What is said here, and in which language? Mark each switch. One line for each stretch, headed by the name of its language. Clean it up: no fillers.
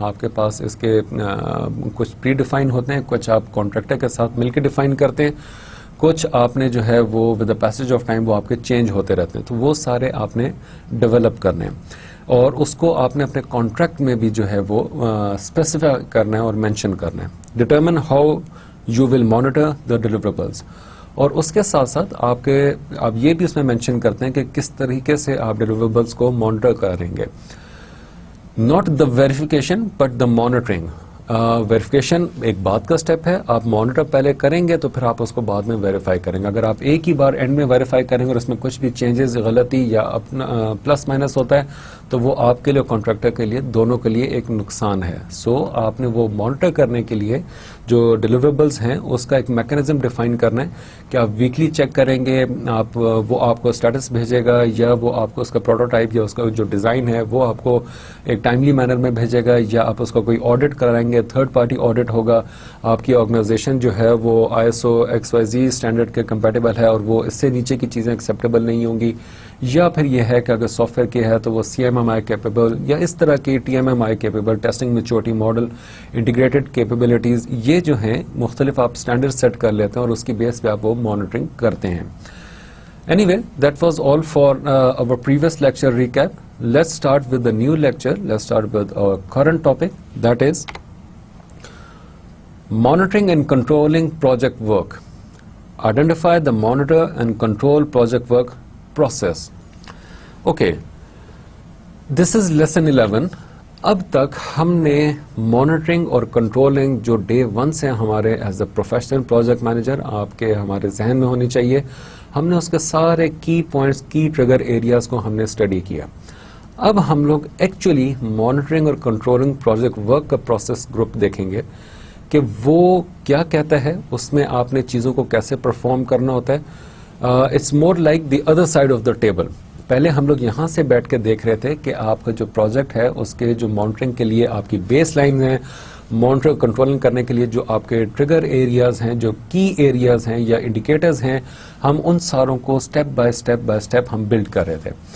Urdu: آپ کے پاس اس کے کچھ پری ڈیفائن ہوتے ہیں, کچھ آپ کانٹریکٹر کے ساتھ مل کے ڈیفائن کرتے ہیں, کچھ آپ نے جو ہے وہ
English: with the passage of time
Urdu: وہ آپ کے چینج ہوتے رہتے ہیں. تو وہ سارے آپ نے ڈیولپ کرنے ہیں اور اس کو آپ نے اپنے کانٹریکٹ میں بھی جو ہے وہ اسپیسیفائی کرنا ہے اور مینشن کرنا ہے.
English: determine how you will monitor the deliverables,
Urdu: اور اس کے ساتھ ساتھ آپ یہ بھی اس میں مینشن کرتے ہیں کہ کس طریقے سے آپ ڈیلیوریبلس کو مانیٹر کریں گے.
English: Not the verification but the monitoring.
Urdu: Verification ایک بعد کا اسٹیپ ہے, آپ مانیٹر پہلے کریں گے تو پھر آپ اس کو بعد میں ویریفائی کریں گے. اگر آپ ایک ہی بار اینڈ میں ویریفائی کریں گے اور اس میں کچھ بھی چینجز, غلطی یا اپنا پلس مائنس ہوتا ہے تو وہ آپ کے لیے کانٹریکٹر کے لیے دونوں کے لیے ایک نقصان ہے. سو آپ نے وہ مانیٹر کرنے کے لیے جو ڈیلیوریبلس ہیں اس کا ایک میکینزم ڈیفائن کرنا ہے کہ آپ ویکلی چیک کریں گے, وہ آپ کو اسٹیٹس بھیجے گا یا وہ آپ کو اس کا پروٹوٹائپ یا اس کا جو ڈیزائن ہے وہ آپ کو ایک ٹائملی مینر میں بھیجے گا, یا آپ اس کا کوئی آڈٹ کرائیں گے, تھرڈ پارٹی آڈٹ ہوگا, آپ کی آرگنائزیشن جو ہے وہ ISO XYZ اسٹینڈرڈ کے کمپیٹیبل ہے اور وہ اس سے نیچے کی چیزیں ایکسیپٹیبل نہیں ہوں گی, یا پھر یہ ہے کہ اگر سافٹ ویئر کی ہے تو وہ CMMI کیپیبل یا اس طرح کی TMMI capable, testing maturity model, integrated capabilities, یہ جو ہیں مختلف آپ اسٹینڈرڈ سیٹ کر لیتے ہیں اور اس کی بیس پہ آپ وہ مانیٹرنگ کرتے ہیں.
English: Anyway, that was all for our previous lecture recap. Let's start with the new lecture. Let's start with our current topic, that is monitoring and controlling project work. Identify the monitor and control project work process. Okay, this is lesson 11.
Urdu: اب تک ہم نے monitoring اور controlling جو day 1 سے ہمارے
English: as a professional project manager
Urdu: آپ کے ہمارے ذہن میں ہونی چاہیے, ہم نے اس کے سارے کی پوائنٹس, کی ٹریگر ایریاز کو ہم نے اسٹڈی کیا. اب ہم لوگ ایکچولی مانیٹرنگ اور کنٹرولنگ پروجیکٹ ورک کا پروسیس گروپ دیکھیں گے کہ وہ کیا کہتا ہے, اس میں آپ نے چیزوں کو کیسے پرفارم کرنا ہوتا ہے.
English: It's more like the other side of the table.
Urdu: پہلے ہم لوگ یہاں سے بیٹھ کے دیکھ رہے تھے کہ آپ کا جو پروجیکٹ ہے اس کے جو مانیٹرنگ کے لیے آپ کی بیس لائن ہیں, مانیٹر کنٹرولنگ کرنے کے لیے جو آپ کے ٹریگر ایریاز ہیں, جو کی ایریاز ہیں یا انڈیکیٹرز ہیں, ہم ان ساروں کو سٹیپ بائی سٹیپ ہم بلڈ کر رہے تھے.